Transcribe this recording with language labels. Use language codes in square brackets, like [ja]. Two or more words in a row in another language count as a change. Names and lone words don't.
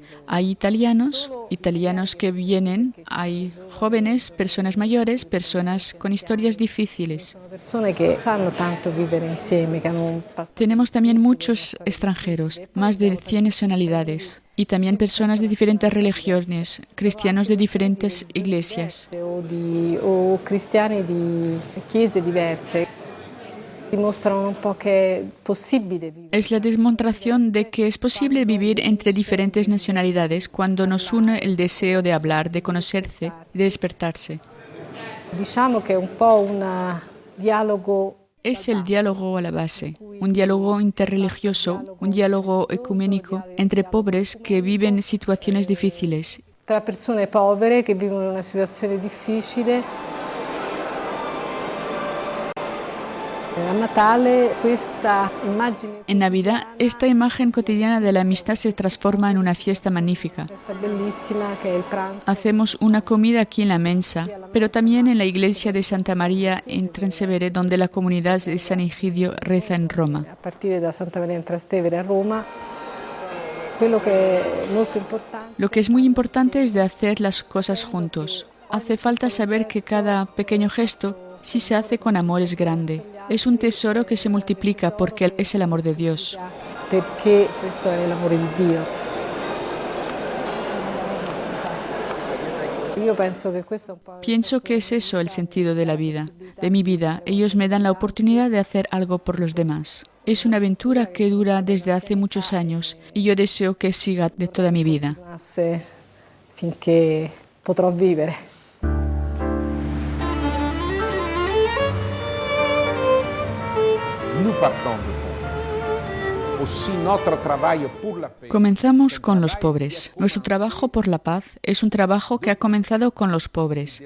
[es] Hay italianos que vienen, hay jóvenes, personas mayores, personas con historias difíciles. Tenemos también muchos extranjeros, más de 100 nacionalidades, y también personas de diferentes religiones, cristianos de diferentes iglesias. [it] O cristiani di chiese diverse. [es] Es la demostración de que es posible vivir entre diferentes nacionalidades cuando nos une el deseo de hablar, de conocerse y de despertarse. Es el diálogo a la base, un diálogo interreligioso, un diálogo ecuménico entre pobres que viven situaciones difíciles. [it] Tra persone povere che vivono una situazione difficile. [es] En Navidad, esta imagen cotidiana de la amistad se transforma en una fiesta magnífica. Hacemos una comida aquí en la Mensa, pero también en la iglesia de Santa María en Trastevere, donde la comunidad de San Egidio reza en Roma. A partir de Santa María en Trastevere a Roma. Lo que es muy importante es de hacer las cosas juntos. Hace falta saber que cada pequeño gesto, si se hace con amor, es grande. Es un tesoro que se multiplica porque es el amor de Dios. [it] Perché questo è l'amore di Dio. [es] Pienso que es eso el sentido de la vida, de mi vida. Ellos me dan la oportunidad de hacer algo por los demás. Es una aventura que dura desde hace muchos años y yo deseo que siga de toda mi vida. [it] Finché potrò vivere. [es] Comenzamos con los pobres. Nuestro trabajo por la paz es un trabajo que ha comenzado con los pobres.